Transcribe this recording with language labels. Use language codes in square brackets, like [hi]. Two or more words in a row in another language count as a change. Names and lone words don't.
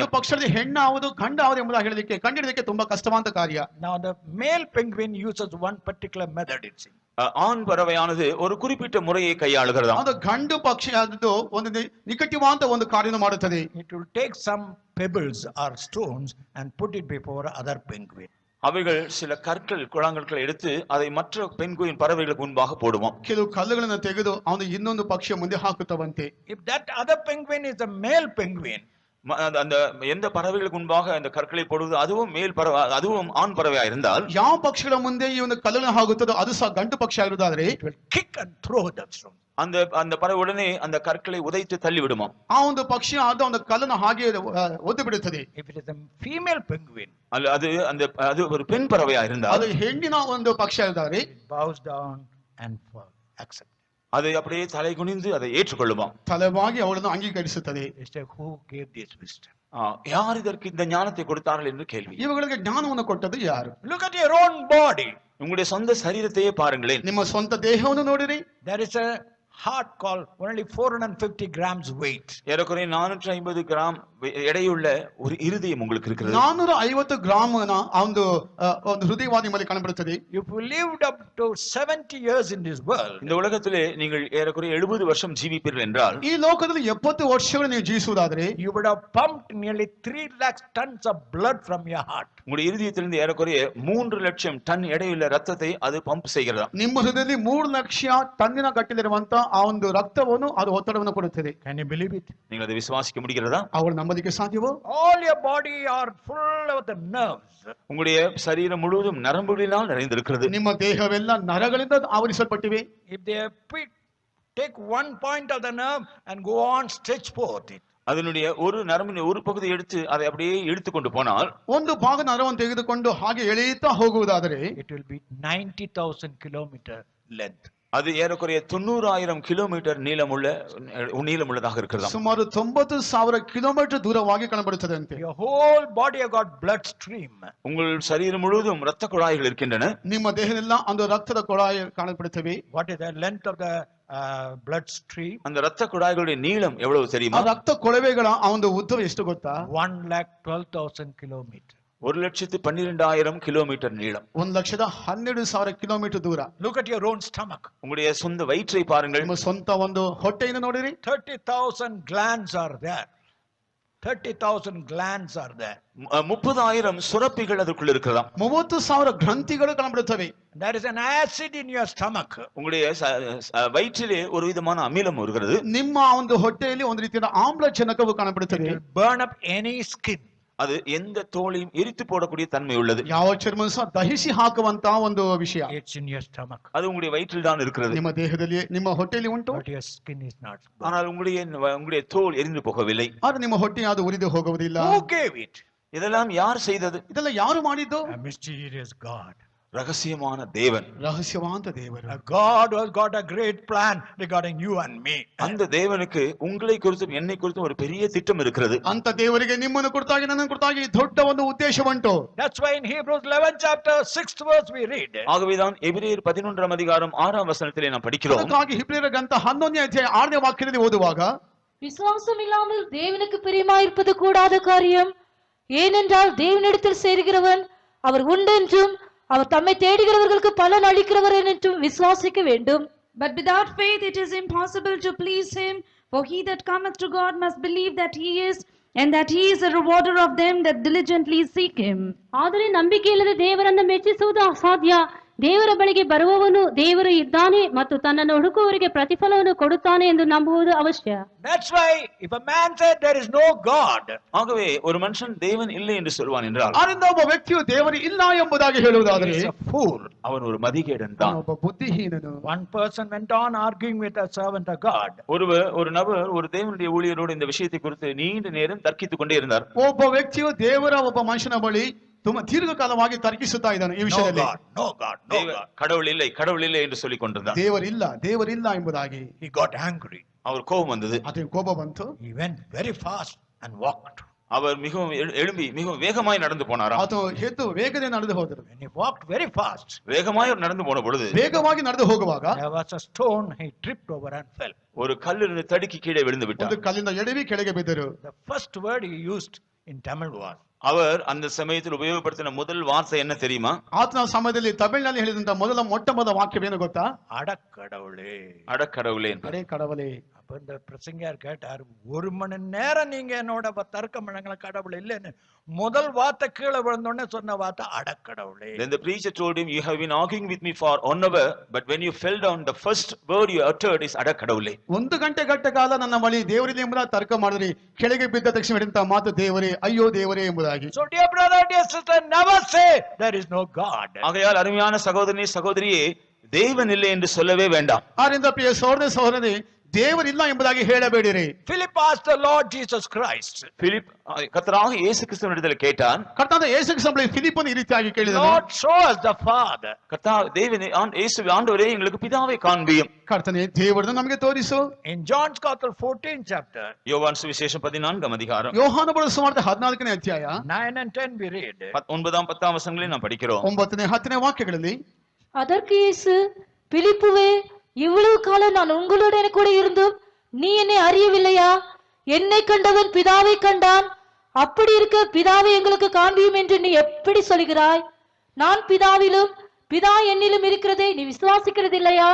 [kn] ಒಂದು ಪಕ್ಷದಲ್ಲಿ ಹೆಣ್ಣು ಯಾವುದು ಗಂಡು ಯಾವುದು ಎಂಬುದಾಗಿ ಹೇಳಲಿಕ್ಕೆ ಕಂಡುಹಿಡಿಯಲಿಕ್ಕೆ ತುಂಬಾ ಕಷ್ಟವಾದ ಕಾರ್ಯ. [en] Now the male penguin uses one particular method, it seems. [ta] ஆண் பறவையானது ஒரு குறிப்பிட்ட முறையை கையாளுகிறதாம். [kn] ಅದು ಗಂಡು ಪಕ್ಷಿ ಆದದ್ದು ಒಂದು ನಿಕಟವಾದ ಒಂದು ಕಾರ್ಯವನ್ನು ಮಾಡುತ್ತದೆ. [en] It will take some pebbles or stones and put it before other penguin. [ta] அவைகள் சில கற்கள், குழாங்கற்களை எடுத்து அதை மற்ற பெண்குயின் பறவைகளுக்கு முன்பாக போடுவோம். [kn] ಕೆಲವು ಕಲ್ಲುಗಳನ್ನು ತೆಗೆದು ಅವನು ಇನ್ನೊಂದು ಪಕ್ಷಿಯ ಮುಂದೆ ಹಾಕುತ್ತವಂತೆ. [en] If that other penguin is a male penguin, [ta] அந்த எந்த பறவைகளுக்கு முன்பாக அந்த கற்களை போடுவது அதுவும் மேல் பறவை, அதுவும் ஆண் பறவையா இருந்தால், [kn] ಯಾವ ಪಕ್ಷಿಗಳ ಮುಂದೆ ಈ ಒಂದು ಕಲ್ಲನ್ನು ಹಾಕುತ್ತದೋ ಅದು ಸಹ ಗಂಡು ಪಕ್ಷಿ ಆಗಿರುವುದಾದ್ರೆ, [en] it will kick and throw that stone. [ta] அந்த பறவை உடனே அந்த கற்களை உதைத்து தள்ளி விடுமா. [kn] ಆ ಒಂದು ಪಕ್ಷಿ ಆದ ಒಂದು ಕಲ್ಲನ್ನು ಹಾಗೆ ಒದ್ದು ಬಿಡುತ್ತದೆ. [en] If it is a female penguin, [ta] அது ஒரு பெண் பறவையா இருந்தால், [kn] ಅದು ಹೆಣ್ಣಿನ ಒಂದು ಪಕ್ಷಿ ಆಗಿದ್ದಾರೆ, [en] it bows down and accepts. [ta] அதை அப்படியே தலை குனிந்து அதை ஏற்றுக்கொள்ளுமா. [kn] ತಲೆವಾಗಿ ಅವಳನ್ನು ಅಂಗೀಕರಿಸುತ್ತದೆ. [en] Who gave this wisdom? [ta] யார் இதற்கு இந்த ஞானத்தை கொடுத்தார்கள் என்று கேள்வி. [kn] ಇವುಗಳಿಗೆ ಜ್ಞಾನವನ್ನು ಕೊಟ್ಟದ್ದು ಯಾರು? [en] Look at your own body. [ta] உங்களுடைய சொந்த சரீரத்தையே பாருங்களேன். [kn] ನಿಮ್ಮ ಸ್ವಂತ ದೇಹವನ್ನು ನೋಡಿರಿ. [en] There is a heart called only 450 grams weight. [ta] ஏறக்குறைய 450 கிராம் எடையுள்ள ஒரு இருதயம் உங்களுக்கு இருக்கிறது. [kn] 450 ಗ್ರಾಮನ ಒಂದು ಹೃದಯವಾದ ನಿಮ್ಮಲ್ಲಿ ಕಾಣಬರುತ್ತದೆ. [en] If you lived up to 70 years in this world, [ta] இந்த உலகத்திலே நீங்கள் ஏறக்குறைய 70 வருஷம் ஜீவிப்பீர்கள் என்றால், [kn] ಈ ಲೋಕದಲ್ಲಿ 70 ವರ್ಷಗಳು ನೀವು ಜೀವಿಸುವುದಾದರೆ, [en] you would have pumped nearly 3 lakh tons of blood from your heart. [ta] உங்களுடைய இருதயத்திலிருந்து ஏறக்குறைய 3 லட்சம் டன் எடையுள்ள ரத்தத்தை அது பம்ப் செய்கிறதா. [kn] ನಿಮ್ಮ ಹೃದಯದಲ್ಲಿ 3 ಲಕ್ಷ ಟನ್ನಿನ ಗಟ್ಟಲಿರುವಂತ ಆ ಒಂದು ರಕ್ತವನ್ನು ಅದು ಒತ್ತಡವನ್ನು ಕೊಡುತ್ತದೆ. [en] Can you believe it? [ta] நீங்கள் அதை விசுவாசிக்க முடிகிறதா? [kn] ಅವಳು ನಂಬಲಿಕ್ಕೆ ಸಾಧ್ಯವೋ? [en] All your body are full of the nerves. [ta] உங்களுடைய சரீரம் முழுவதும் நரம்புகளினால் நிறைந்திருக்கிறது. [kn] ನಿಮ್ಮ ದೇಹವೆಲ್ಲ ನರಗಳಿಂದ ಆವರಿಸಲ್ಪಟ್ಟಿವೆ. [en] If they take one point of the nerve and go on stretch forth it, [ta] அதனுடைய ஒரு நரம்பின் ஒரு பகுதியை எடுத்து அதை அப்படியே இழுத்து கொண்டு போனால், [kn] ಒಂದು ಭಾಗ ನರವನ್ನು ತೆಗೆದುಕೊಂಡು ಹಾಗೆ ಎಳೆಯುತ್ತಾ ಹೋಗುವುದಾದರೆ, [en] it will be 90,000 kilometer length. [ta] அது ஏறக்குறைய 90,000 கிலோமீட்டர் நீளமுள்ளதாக இருக்கிறது. [kn] ಸುಮಾರು 90,000 ಕಿಲೋಮೀಟರ್ ದೂರವಾಗಿ ಕಾಣಬರುತ್ತದೆ ಅಂತೆ. [en] Your whole body have got blood stream. [ta] உங்கள் சரீரம் முழுவதும் இரத்த குழாய்கள் இருக்கின்றன. [kn] ನಿಮ್ಮ ದೇಹದೆಲ್ಲ ಒಂದು ರಕ್ತದ ಕೊಳಾಯಿ ಕಾಣப்படுತ್ತವೆ. [en] What is the length of the blood stream? [ta] அந்த இரத்த குழாய்களுடைய நீளம் எவ்வளவு தெரியுமா? [kn] ಆ ರಕ್ತ ಕೊಳವೆಗಳ ಆ ಒಂದು ಉದ್ದವು ಎಷ್ಟು ಗೊತ್ತಾ? [en] 1,12,000 kilometers. [ta] 1,12,000 கிலோமீட்டர் நீளம். [kn] 1,12,000 ಕಿಲೋಮೀಟರ್ ದೂರ. [en] Look at your own stomach. [ta] உங்களுடைய சொந்த வயிற்றை பாருங்கள். [kn] ನಿಮ್ಮ ಸ್ವಂತ ಒಂದು ಹೊಟ್ಟೆಯನ್ನು ನೋಡಿರಿ. [en] 30,000 glands are there. 30,000 glands are there. [ta] 30,000 சுரப்பிகள் ಅದಕ್ಕುள்ள இருக்கிறதாம். [kn] 30,000 ಗ್ರಂಥಿಗಳು ಕಾಣಬರುತ್ತವೆ. [en] There is an acid in your stomach. [ta] உங்களுடைய வயிற்றிலே ஒரு விதமான அமிலம் வருகிறது. [kn] ನಿಮ್ಮ ಒಂದು ಹೊಟ್ಟೆಯಲ್ಲಿ ಒಂದು ರೀತಿಯ ಆಮ್ಲಜನಕವು ಕಾಣಬರುತ್ತದೆ. [en] It will burn up any skin. [ta] அது எந்த தோலையும் எரித்து போடக்கூடிய தன்மை உள்ளது. [kn] ಯಾವ ಚರ್ಮ ಸಹ ದಹಿಸಿ ಹಾಕುವಂತ ಒಂದು ವಿಷಯ. [en] It's in your stomach. [ta] அது உங்களுடைய வயிற்றில் தான் இருக்கிறது. [kn] ನಿಮ್ಮ ದೇಹದಲ್ಲಿ ನಿಮ್ಮ ಹೊಟ್ಟೆಯಲ್ಲಿ ಉಂಟು. [en] But your skin is not. [ta] ஆனால் உங்களுடைய தோல் எரிந்து போகவில்லை. [kn] ಆದರೆ ನಿಮ್ಮ ಹೊಟ್ಟೆ ಅದು ಉರಿದು ಹೋಗುವುದಿಲ್ಲ. [en] Who gave it? [ta] இதெல்லாம் யார் செய்தது? [kn] ಇದೆಲ್ಲ ಯಾರು ಮಾಡಿದ್ದು? [en] A mysterious God. [ta] ரகசியமான தேவன். [kn] ರಹಸ್ಯವಾದ ದೇವರು. [en] A God who has got a great plan regarding you and me. [ta] அந்த தேவனுக்கு உங்களை குறித்தும் என்னை குறித்தும் ஒரு பெரிய திட்டம் இருக்கிறது. [kn] ಅಂತ ದೇವರಿಗೆ ನಿಮ್ಮನ್ನು ಕುರಿತಾಗಿ ನನ್ನನ್ನು ಕುರಿತಾಗಿ ದೊಡ್ಡ ಒಂದು ಉದ್ದೇಶ ಉಂಟು. [en] That's why in Hebrews 11 chapter 6th verse we read. [ta] ஆகவேதான் எபிரேயர் 11ஆம் அதிகாரம் 6ஆம் வசனத்திலே நாம் படிக்கிறோம். [kn] ಅದಕ್ಕಾಗಿ ಹಿಬ್ರಿಯರ ಗ್ರಂಥ 11ನೇ ಅಧ್ಯಾಯ 6ನೇ ವಾಕ್ಯದಲ್ಲಿ ಓದುವಾಗ, [ta] விசுவாசம் இல்லாமல் தேவனுக்கு பிரியமாயிருப்பது கூடாத காரியம். ஏனென்றால் தேவனிடத்தில் சேருகிறவன் அவர் உண்டென்றும் அவர் தம்மை தேடுகிறவர்களுக்கு பலன் அளிக்கிறவர் என்றும் விசுவாசிக்க வேண்டும். [en] But without faith it is impossible to please him, for he that cometh to God must believe that he is, and that he is a rewarder of them that diligently seek him. [kn] ಆದರೆ ನಂಬಿಕೆಯಿಲ್ಲದೆ ದೇವರನ್ನು ಮೆಚ್ಚಿಸುವುದು ಅಸಾಧ್ಯ. ದೇವರ ಬಳಿಗೆ ಬರುವವನು ದೇವರು ಇದ್ದಾನೆ ಮತ್ತು ತನ್ನನ್ನು ಹುಡುಕುವವರಿಗೆ ಪ್ರತಿಫಲವನ್ನು ಕೊಡುತ್ತಾನೆ ಎಂದು ನಂಬುವುದು ಅವಶ್ಯ. [en] That's why if a man said there is no God, [ta] ஆகவே ஒரு மனுஷன் தேவன் இல்லை என்று சொல்வான் என்றால், [kn] ಆದ್ದರಿಂದ ಒಬ್ಬ ವ್ಯಕ್ತಿಯು ದೇವರು ಇಲ್ಲ ಎಂಬುದಾಗಿ ಹೇಳುವುದಾದರೆ [en] he is a fool. [ta] அவன் ஒரு மதிகேடன் தான். [kn] ಒಬ್ಬ ಬುದ್ಧಿಹೀನನು. [en] One person went on arguing with a servant of God. [ta] ஒரு நபர் ஒரு தேவனுடைய ஊழியரோடு இந்த விஷயத்தை குறித்து நீண்ட நேரம் தர்க்கித்துக் கொண்டே இருந்தார். [kn] ಒಬ್ಬ ವ್ಯಕ್ತಿಯು ದೇವರ ಒಬ್ಬ ಮನುಷ್ಯನ ಬಳಿ ತುಂಬಾ ದೀರ್ಘಕಾಲವಾಗಿ ತರ್ಕಿಸುತ್ತಾ ಇದ್ದಾನೆ ಈ [en] No [kn] ವಿಷಯದಲ್ಲಿ. [en] God, no God, no God. [ta] கடவுள் இல்லை என்று சொல்லிக் கொண்டிருந்தார். [kn] ದೇವರಿಲ್ಲ ಎಂಬುದಾಗಿ [en] He got angry. [ta] அவர் கோபம் வந்தது. [kn] ಅದಕ್ಕೆ ಕೋಪ ಬಂತು. [en] He went very fast and walked. [ta] அவர் மிகவும் எழும்பி மிகவும் வேகமாய் நடந்து போனாராம். [kn] ಆತ ಎದ್ದು ವೇಗದಿಂದ ನಡೆದು ಹೋದರು. [en] When he walked very fast, [ta] வேகமாய் நடந்து போன பொழுது [kn] ವೇಗವಾಗಿ ನಡೆದು ಹೋಗುವಾಗ [en] there was a stone, he tripped over and fell. [ta] ஒரு கல்லிருந்து தடுக்கி கீழே விழுந்து விட்டார். [kn] ಒಂದು ಕಲ್ಲಿಂದ ಎಡವಿ ಕೆಳಗೆ ಬಿದ್ದರು. [en] The first word he used in Tamil was, [ta] அவர் அந்த சமயத்தில் உபயோகப்படுத்தின முதல் வார்த்தை என்ன தெரியுமா? [kn] ಆತನ ಸಮಯದಲ್ಲಿ ತಮಿಳಿನಲ್ಲಿ ಹೇಳಿದಂತ ಮೊಟ್ಟ ಮೊದಲ ವಾಕ್ಯವೇನು ಗೊತ್ತಾ? [ta] அடக்கடவுளே. அடக்கடவுளே. அடே கடவுளே. அப்ப இந்த பிரசங்கியார் கேட்டார், 1 மணி நேரம் நீங்க என்னோட தர்க்கம் பண்ணங்கள கடவுள் இல்லைன்னு முதல் வார்த்தை கீழே விழுந்தோடனே சொன்ன வார்த்தை அடக்கடவுளே. [en] Then the preacher told him, you have been arguing with me for 1 hour, but when you fell down, the first word you uttered is ಅಡಕಡவுளே. [kn] 1 ಗಂಟೆ ಕಾಲ ನನ್ನ ಬಳಿ ದೇವರಿದೆ ಎಂಬುದಾಗಿ ತರ್ಕ ಮಾಡಿದ್ರಿ, ಕೆಳಗೆ ಬಿದ್ದ ತಕ್ಷಣ ಹೇಳಿದಂತ ಮಾತು ದೇವರೇ, ಅಯ್ಯೋ ದೇವರೇ ಎಂಬುದಾಗಿ. [en] So dear brother, dear sister, never say there is no God. [ta] ஆகையால் அருமையான சகோதரனே சகோதரியே, தேவன் இல்லை என்று சொல்லவே வேண்டாம். [kn] ಆರಿಂದ ಪ್ರಿಯ ಸಹೋದರನೇ, ದೇವರಿಲ್ಲ ಎಂಬುದಾಗಿ ಹೇಳಬೇಡಿರಿ. [en] Philip asked the Lord Jesus Christ. [ta] பிலிப் கர்த்தராகிய இயேசு கிறிஸ்துவினிடத்தில் கேட்டான். [kn] ಕರ್ತನಾದ ಯೇಸು ಕ್ರಿಸ್ತನು ಫಿಲಿಪ್ಪನ ಈ ರೀತಿಯಾಗಿ ಕೇಳಿದನು, [en] Lord, show us the Father. [ta] தேவனே இயேசு ஆண்டவரே எங்களுக்கு பிதாவை காண்பியும். [kn] ಕರ್ತನೇ ದೇವರನ್ನು ನಮಗೆ ತೋರಿಸು. [en] In John's Gospel 14th chapter, [ta] யோவான் சுவிசேஷம் 14ஆம் அதிகாரம் [kn] ಯೋಹಾನ ಬರೆದ ಸುವಾರ್ತೆ 14ನೇ ಅಧ್ಯಾಯ [en] 9 and 10 we read. [ta] 9ஆம் 10ஆம் வசனங்களை நாம் படிக்கிறோம். [kn] 9ನೇ 10ನೇ ವಾಕ್ಯಗಳಲ್ಲಿ, [ta] அதற்கு இயேசு, பிலிப்புவே, இவ்வளவு காலம் நான் உங்களுடன் கூட இருந்தும் நீ என்னை அறியவில்லையா? என்னை கண்டவன் பிதாவை கண்டான். அப்படி இருக்க பிதாவை எங்களுக்கு காண்பியும் என்று நீ எப்படி சொல்கிறாய்? நான் பிதாவிலும் பிதா என்னிலும் இருக்கிறதை நீ விசுவாசிக்கிறது இல்லையா?